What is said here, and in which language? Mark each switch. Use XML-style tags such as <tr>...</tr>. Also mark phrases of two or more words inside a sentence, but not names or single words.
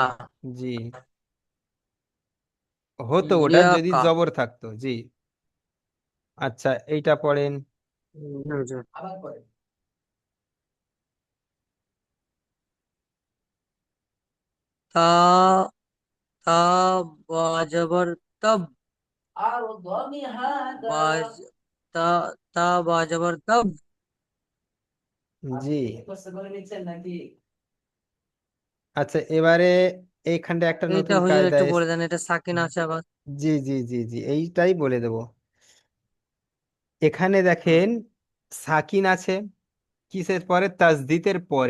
<bn>জি, হতো ওটা ইয়া যদি কা জবর থাকতো। জি। আচ্ছা, এইটা পড়েন। হুজুর তা তা বাজबर तब बाज ता ता बाजबर तब জি। আচ্ছা, এবারে এইখানটা একটা এইটা নতুন হুজুর কায়দা একটু বলে দেন এটা সাকিন আছে আবার জি, জি, জি, জি, এইটাই বলে দেব। এখানে হুম, দেখেন, সাকিন আছে কিসের পরে? তাসদিদের পরে,</bn>